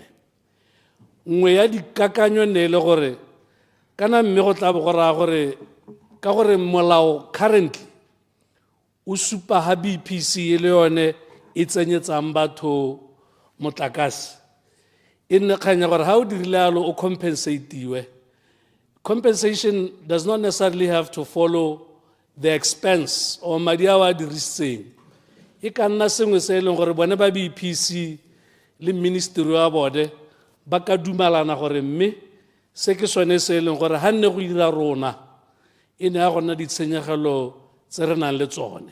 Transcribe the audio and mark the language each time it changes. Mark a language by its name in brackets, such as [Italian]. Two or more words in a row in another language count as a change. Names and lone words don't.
[Tswana] Nngwe ya dikakanyo ne e le gore kana mme go tla bo go raya gore ka gore molao currently o supa ha BPC e le yone e tsenyetsang batho motlakase e nne kganya gore ha o dirile yalo o compensatiwe. [English] Compensation does not necessarily have to follow the expense or [Tswana] madi a wa dirisitseng. E ka nna sengwe se e leng gore bone ba BPC le ministry wa bone ba ka dumalana gore mme se ke sone se e leng gore ha nne go ira rona e ne ya gona ditshenyegelo tse re nang le tsone.